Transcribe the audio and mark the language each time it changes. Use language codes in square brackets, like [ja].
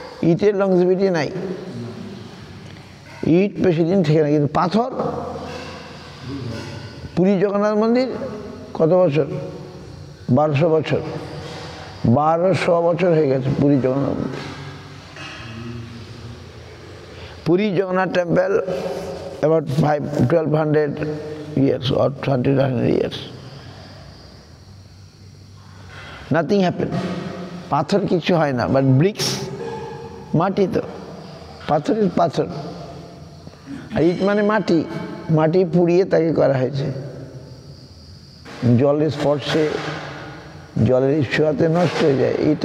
[bn] ইটের লংজিভিটি নাই, ইট বেশি দিন থেকে না, কিন্তু পাথর। পুরী জগন্নাথ মন্দির কত বছর? 1200 বছর, 1200 বছর হয়ে গেছে পুরী জগন্নাথ মন্দির। [en] Puri Jagannath temple about 1200 years or 2000 years. Nothing happened. [bn] পাথর কিছু হয় না, বাট ব্রিক্স, মাটি, তো পাথর ইজ পাথর। আর ইট মানে মাটি পুড়িয়ে তাকে করা হয়েছে। জলের স্পর্শে, জলের ছোঁয়াতে নষ্ট হয়ে যায়।